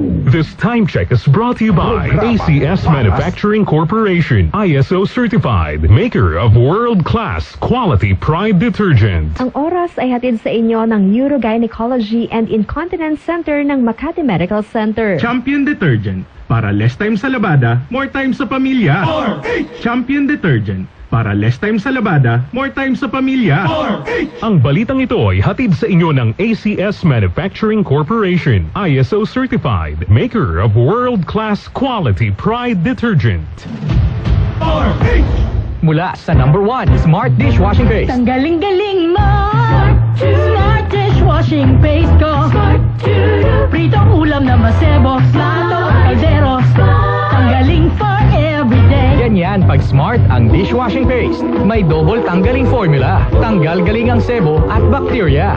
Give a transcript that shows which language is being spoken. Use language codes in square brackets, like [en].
[en] This time check is brought to you by ACS Manufacturing Corporation, ISO certified, maker of world-class quality Pride detergent. [tl] Ang oras ay hatid sa inyo ng Urogynecology and Incontinence Center ng Makati Medical Center. Champion Detergent. Para [en] less time [tl] sa labada, [en] more time [tl] sa pamilya. Champion Detergent. Para [en] less time [tl] sa labada, [en] more time [tl] sa pamilya. Ang balitang ito ay hatid sa inyo ng ACS Manufacturing Corporation, [en] ISO certified, maker of world-class quality Pride detergent. [tl] Mula sa #1 Smart Dishwashing Paste. Ang galing-galing mo! Smart Dishwashing Paste ko. Pritong ulam na masebo, plato, kaldero. Ang galing [en] for everyday. [tl] Ganyan pag Smart ang dishwashing paste. May double tanggaling formula. Tanggal galing ang sebo at bacteria.